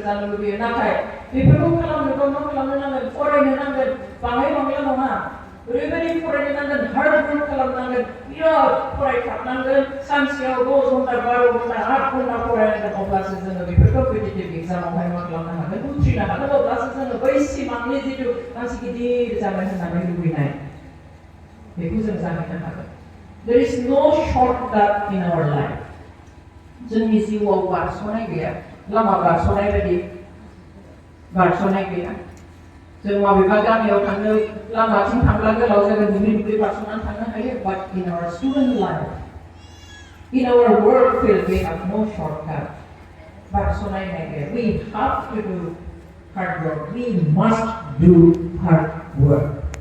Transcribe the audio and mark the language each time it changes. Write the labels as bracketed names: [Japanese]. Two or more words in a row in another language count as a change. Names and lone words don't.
[Bodo] जानो लुबैयो नाथाय बेफोरखौ खालामनोबा मा खालामनो नांगोन फरायनो नांगोन बाङाय बांला नङा ओरैबायदि फरायनांगोन, [English] hard work [Bodo] खालामनांगोन, बिराद फरायथाबनांगोन, सानसेयाव 10 घन्टा 12 घन्टा 8 घन्टा फरायनांगोन, अब्लासो जोङो बेफोर कम्पिटिटिभ एग्जामावहाय मा खालामनो हागोन, उथ्रिनो हागोन, अब्लासो जोङो बै सिमांनि जिथु मानसि गिदिर जानो होननानै लुबैनाय बेखौ जों जाहैनो हागोन. [English] There is no shortcut in our life. [Bodo] जोंनि जिउआव बारस'नाय गैया, लामा बारस'नाय बायदि बारस'नाय गैया. जों माबेबा गामियाव थांनो लामाथिं थांब्ला गोलाव जागोन, दुब्लि बारस'नानै थांनो हायो. [English] But in our student life, in our work field, we have no shortcut. [Bodo] बारस'नाय गैया. [English] We have to do hard work. We must do hard work.